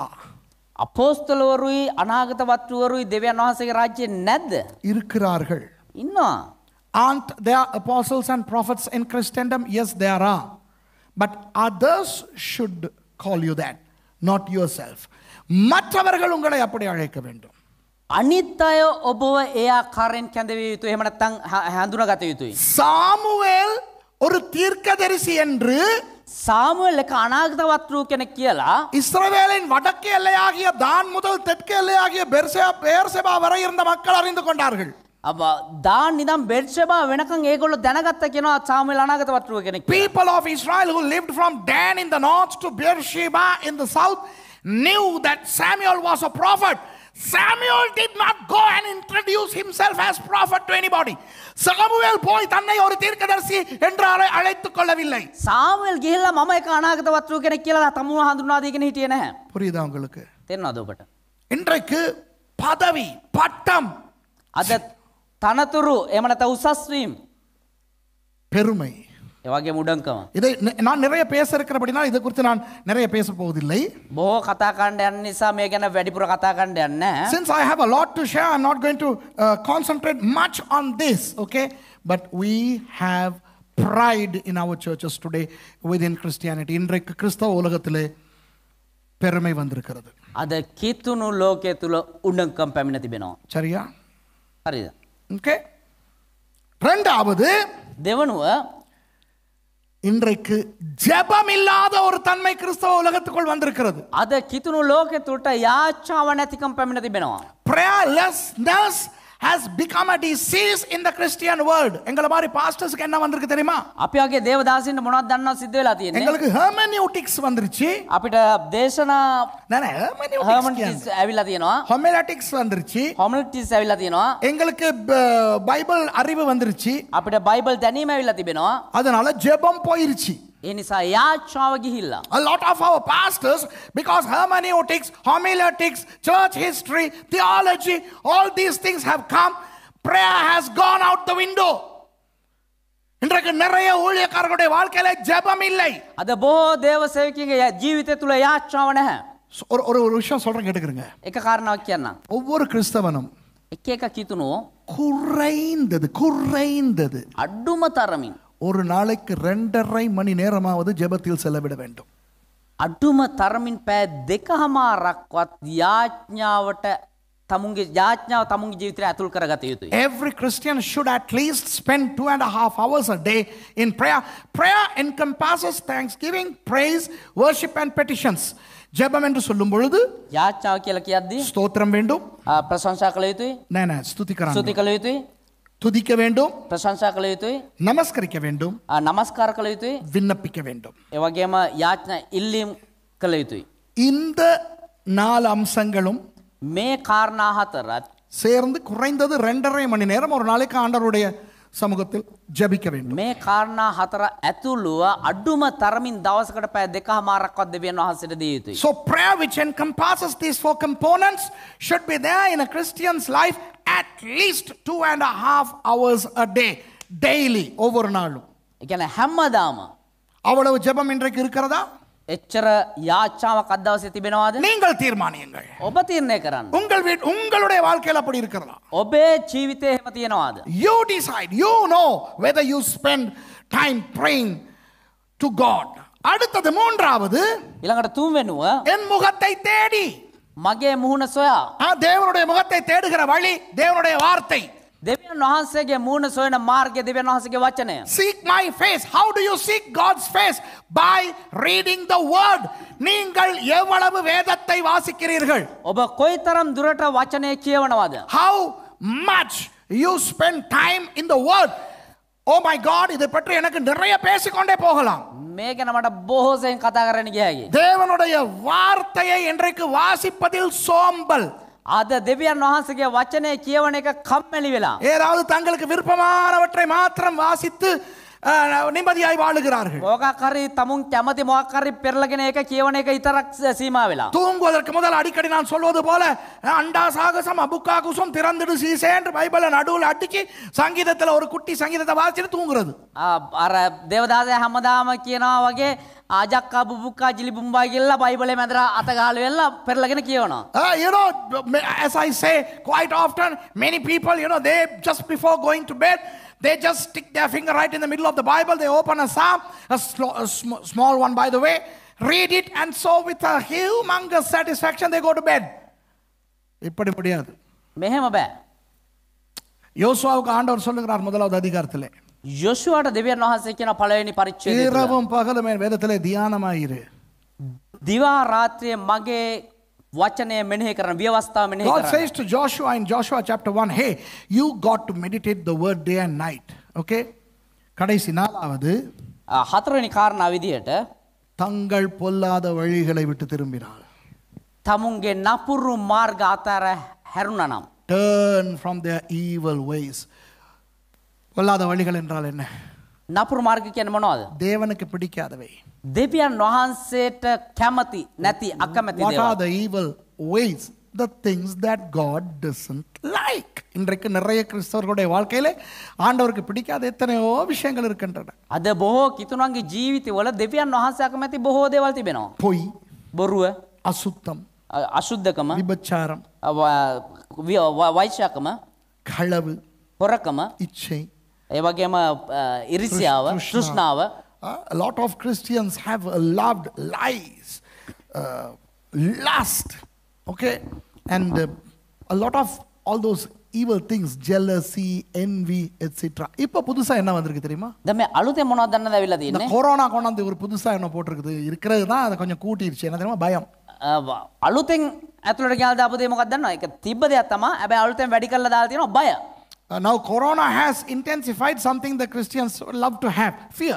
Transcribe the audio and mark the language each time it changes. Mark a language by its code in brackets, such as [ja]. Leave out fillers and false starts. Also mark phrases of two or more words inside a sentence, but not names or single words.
[si] අපෝස්තලවරුයි අනාගත වත්තුවරුයි දෙවියන් වහන්සේගේ රාජ්‍යයේ නැද්ද? [ta] இருக்கிறார்கள். [si] ඉන්නවා. [en] Aren't there apostles and prophets in Christendom? Yes, there are. But others should call you that, not yourself. [ta] மற்றவர்கள் உங்களை அப்படி அழைக்க வேண்டும். [si] අනිත් අය ඔබව ඒ ආකාරයෙන් කැඳවිය යුතුයි. එහෙම නැත්නම් හඳුනාගත යුතුයි. [ta] சாமுவேல் ஒரு தீர்க்கதரிசி என்று [si] සාමුවෙල් එක අනාගත වත්තු කෙනෙක් කියලා [ta] இஸ்ரவேலின் வடக்கு எல்லையாகிய தான் முதல் தெற்கு எல்லையாகிய பெயர்செபா வரை இருந்த மக்கள் அறிந்து கொண்டார்கள். [si] දාන් නිදම් බෙර්ෂෙබා වෙනකන් ඒගොල්ලෝ දැනගත්ත කියනවා සාමුවෙල් අනාගත වත්තු කෙනෙක්. [en] People of Israel who lived from Dan in the north to Beersheba in the south knew that Samuel was a prophet. Samuel did not go and introduce himself as prophet to anybody. [ta] Samuel போய் தன்னை ஒரு தீர்க்கதரிசி என்று அழைத்துக் கொள்ளவில்லை. [si] සාමුවෙල් ගිහිල්ලා මම එක අනාගත වත්තු කෙනෙක් කියලා තමුව හඳුන්වා දීගෙන හිටියේ නැහැ. [ta] புரியுதா உங்களுக்கு? [si] තේරෙනවද ඔබට? [ta] இன்றைக்கு பதவி பட்டம் [si] අද තනතුරු එහෙම නැත්නම් උසස් වීම [ta] பெருமை [si] ඒ වගේම උඩංකම. [ta] இதை நான் நிறைய பேச இருக்கிறபடினா இதை குறித்து நான் நிறைய பேச போவதில்லை. [si] බොහෝ කතා කරන්න යන නිසා මේ ගැන වැඩිපුර කතා කරන්න යන්නේ නැහැ. [en] Since I have a lot to share, I'm not going to concentrate much on this, okay? But we have pride in our churches today within Christianity. [ta] இன்றைக்கு கிறிஸ்தவ உலகத்திலே பெருமை வந்திருக்கிறது. [si] අද කිතුණු ලෝකයේ තුල උඩංකම් පැමිණ තිබෙනවා. [ta] சரியா? [si] හරිද? [ta] Okay? இரண்டாவது [si] දෙවනුව [ta] இன்றைக்கு ஜெபம் இல்லாத ஒரு தன்மை கிறிஸ்தவ உலகத்துக்குள் வந்திருக்கிறது. [si] අද කිතුණු ලෝකයේ තුලට යාච්ඡාව නැතිකම් පැමිණ තිබෙනවා. [en] Prayerlessness has become a disease in the Christian world. [ta] எங்கள மாதிரி பாஸ்டர்ஸ்க்கு என்ன வந்திருக்கு தெரியுமா? [si] අපි වගේ දේවදාසින්ට මොනවද දන්නව සිද්ධ වෙලා තියෙන්නේ? [ta] எங்களுக்கு hermeneutics வந்துருச்சு. [si] අපිට දේශනා hermeneutics ඇවිල්ලා තියෙනවා. [ta] homiletics வந்துருச்சு. [si] homiletics ඇවිල්ලා තියෙනවා. [ta] எங்களுக்கு பைபிள் அறிவு வந்துருச்சு. [si] අපිට බයිබල් දැනීම ඇවිල්ලා තිබෙනවා. [ta] அதனால ஜெபம் போயிருச்சு. [si] ඒ නිසා යාච්ඡාව ගිහිල්ලා. [en] A lot of our pastors, because hermeneutics, homiletics, church history, theology, all these things have come, prayer has gone out the window. [ta] இன்றைக்கு நிறைய ஊழியக்காரர்களுடைய வாழ்க்கையில ஜெபம் இல்லை. [si] අද බොහෝ දේව සේවකයන්ගේ ජීවිතය තුල යාච්ඡාව නැහැ. [ta] ஒரு விஷயம் சொல்றேன் கேட்டுக்கிறங்க. [si] එක කාරණාවක් කියන්නම්. [ta] ஒவ்வொரு கிறிஸ்தவனும் [si] එක එක කිතුණෝ [ta] குறைந்தது [si] අඩුම තරමින් [ta] ஒரு நாளைக்கு 2.5 மணி நேரமாவது ஜெபத்தில் செலவிட வேண்டும். [si] අඩුම තරමින් පැය 2කමාරක්වත් යාඥාවට තමුන්ගේ ජීවිතයට ඇතුල් කරගත යුතුයි. [en] Every Christian should at least spend 2.5 hours a day in prayer. Prayer encompasses thanksgiving, praise, worship and petitions. [ta] ஜெபம் என்று சொல்லும் பொழுது [si] යාඥාව කියලා කියද්දී ஸ்தோத்திரம் வேண்டும். ප්‍රශංසා කළ යුතුයි. නෑ ස්තුතිකරන්න. ස්තුති කළ යුතුයි. [ta] துதிக்க வேண்டும். [si] ප්‍රශංසා කළ යුතුයි. [ta] நமஸ்கரிக்க வேண்டும். [si] නමස්කාර කළ යුතුයි. [ta] விண்ணப்பிக்க வேண்டும். [si] ඒ වගේම යාඥා ඉල්ලීම් කළ යුතුයි. [ta] இந்த 4 அம்சங்களும் [si] මේ කාරණා හතරත් [ta] சேர்ந்து குறைந்தது 2.5 மணி நேரம் ஒரு நாளைக்கு ஆண்டவருடைய சமூகத்தில் ஜெபிக்க வேண்டும். [si] මේ කාරණා හතර ඇතුළුව අඩුම තරමින් දවසකට පැය 2කමාරක්වත් දෙවියන් වහන්සේට දිය යුතුයි. [en] So prayer which encompasses these 4 components should be there in a Christian's life at least 2.5 hours a day, daily, [ta] ஒவ்வொரு நாளும். [si] ඒ කියන්නේ හැමදාම [ta] அவ்வளவு ஜெபம் இன்றைக்கு இருக்கிறதா? [si] එච්චර යාච්ඡාවක් අද දවසේ තිබෙනවද? [ta] நீங்கள் தீர்மானியுங்கள். [si] ඔබ තීරණය කරන්න. [ta] உங்களுடைய வாழ்க்கையில் அப்படி இருக்கிறதா? [si] ඔබේ ජීවිතේ එහෙම තියෙනවද? [en] You decide. You know whether you spend time praying to God. [ta] அடுத்தது மூன்றாவது, [si] ඊළඟට තුන්වෙනුව [ta] என் முகத்தை தேடி [si] මගේ මුහුණ සොයා. [ta] தேவனுடைய முகத்தை தேடுகிற வழி தேவனுடைய வார்த்தை. [si] දෙවියන් වහන්සේගේ මූණ සොයන මාර්ගය දෙවියන් වහන්සේගේ වචනය. [en] Seek my face. How do you seek God's face? By reading the word. [ta] நீங்கள் எவ்வளவு வேதத்தை வாசிக்கிறீர்கள்? [si] ඔබ කොයිතරම් දුරට වචනය කියවනවද? [en] How much you spend time in the word? Oh my God, [ta] இதை பற்றி எனக்கு நிறைய பேசிக்கொண்டே போகலாம். [si] මේ ගැන මට බොහෝසෙන් කතා කරන්න ගිය හැකියි. [ta] தேவனுடைய வார்த்தையை இன்றைக்கு வாசிப்பதில் சோம்பல். [si] අද දෙවියන් වහන්සේගේ වචනය කියවන එක කම්මැලි වෙලා. [ta] ஏதாவது தங்களுக்கு விருப்பமானவற்றை மாத்திரம் வாசித்து நிம்மதியாய் வாழுகிறார்கள். [si] මොකක් හරි තමුන් කැමති මොකක් හරි පෙරලගෙන ඒක කියවන එක විතරක් සීමා වෙලා. [ta] தூங்குவதற்கு முதல் அடிக்கடி நான் சொல்வது போல அண்டா சாகசம் அபுக்கா குசம் திறந்துடு சீசேன்று பைபிள நடுவில் அடிச்சு சங்கீதத்தில் ஒரு குட்டி சங்கீதத்தை வாசிட்டு தூங்குறது. [si] අර දේවදාසය හැමදාම කියනවා වගේ ආජක්කා බුබුක්කා ජිලි බුම්බා කියලා බයිබලේ මැදට අත ගාලා වෙලා පෙරලගෙන කියවනවා. [en] You know, as I say quite often, many people, you know, they just before going to bed, they just stick their finger right in the middle of the Bible. They open a psalm, a small one by the way, read it, and so with a humongous satisfaction they go to bed. [ta] இப்படி முடியாது. [si] මෙහෙම බෑ. [ta] யோசுவாவுக்கு ஆண்டவர் சொல்லுகிறார் முதலாவது அதிகாரத்திலே, [si] යොෂුවාට දෙවියන් වහන්සේ කියන පළවෙනි පරිච්ඡේදය තුල [ta] இரவும் பகலும் என் வேதத்திலே தியானமாயிரு. [si] දිවා රාත්‍රියේ මගේ වචනය මෙනෙහි කරන ව්‍යවස්ථාව මෙනෙහි [en] God [si] කරන. [en] says to Joshua in Joshua chapter 1, hey, you got to meditate the word day and night. [ta] Okay? கடைசி நாளாவது [si] හතරවෙනි කාරණා විදිහට [ta] தங்கள் பொல்லாத வழிகளை விட்டு திரும்பினாள். [si] තමුන්ගේ නපුරු මාර්ග අතර හැරුණා නම් [en] Turn from their evil ways. [ta] பொல்லாத வழிகள் என்றால் என்ன? [si] නපුරු මාර්ග කියන්නේ මොනවද? [ta] தேவனுக்கு பிடிக்காதவை. [si] දෙවියන් වහන්සේට කැමති නැති අකමැති [en] What are [si] දේවල්. [en] the evil ways? The things that God doesn't like. [ta] இன்றைக்கு நிறைய கிறிஸ்தவர்களுடைய வாழ்க்கையிலே ஆண்டவருக்கு பிடிக்காத எத்தனையோ விஷயங்கள் இருக்கின்றன. [si] අද බොහෝ කිතුණන්ගේ ජීවිතවල දෙවියන් වහන්සේ අකමැති බොහෝ දේවල් තිබෙනවා. [ta] பொய், [si] බොරුව, [ta] அசுத்தம், [si] අශුද්ධකම, [ta] விபச்சாரம், [si] වෛශ්‍යකම, [ta] களவு, [si] හොරකම, [ta] இச்சை. [si] ඒ වගේම ඉරිසියාව, තෘෂ්ණාව. [en] A lot of Christians have loved lies, lust, okay, and a lot of all those evil things, jealousy, envy, etc. [ta] இப்போ புதுசா என்ன வந்திருக்கு தெரியுமா? [si] දැන් මේ අලුතෙන් මොනවද දන්නද ඇවිල්ලා [ta] இந்த [si] තියෙන්නේ? [ta] கொரோனா கொண்டாந்து ஒரு புதுசா என்ன போட்டிருக்குது இருக்கிறது தான் அதை கொஞ்சம் கூட்டிருச்சு. என்ன தெரியுமா? பயம். [si] අලුතෙන් ඇතුළට ගියාලා දාපු දේ මොකක්ද දන්නවද? ඒක තිබ්බ දෙයක් තමයි. හැබැයි අලුතෙන් වැඩි කරලා දාලා තියෙනවා බය. [en] Now corona has intensified something the Christians love to have, fear.